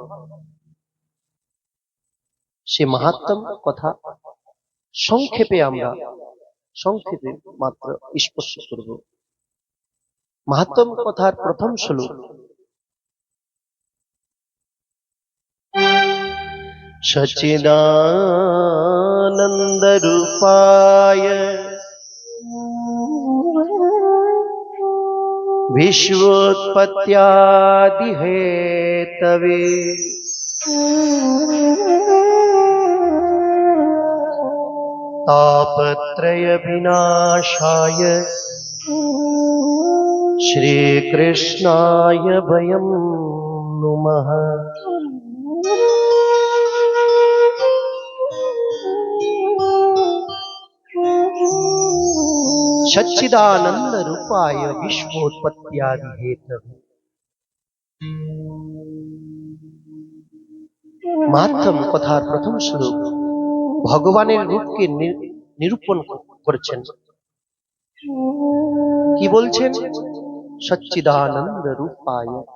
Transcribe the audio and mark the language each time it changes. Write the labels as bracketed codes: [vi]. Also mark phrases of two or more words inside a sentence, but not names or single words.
[bn] সে মাহাত্ম্য কথা সংক্ষেপে আমরা সংক্ষেপে মাত্র স্পর্শ করব। মাহাত্ম্য কথার প্রথম শ্লোক, [sa] সচ্চিদানন্দ রূপায় विश्वोत्पत्त्यादि हेतवे तापत्रय विनाशाय श्रीकृष्णाय वयं नुमः। सच्चिदानंद रूपाय विश्वोत्पत्त्यादि हेतवे। [bn] মাহাত্ম্য কথার প্রথম শ্লোক ভগবানের রূপকে নিরূপণ করেছেন। কি বলছেন? [sa] সচ্চিদানন্দ রূপায়।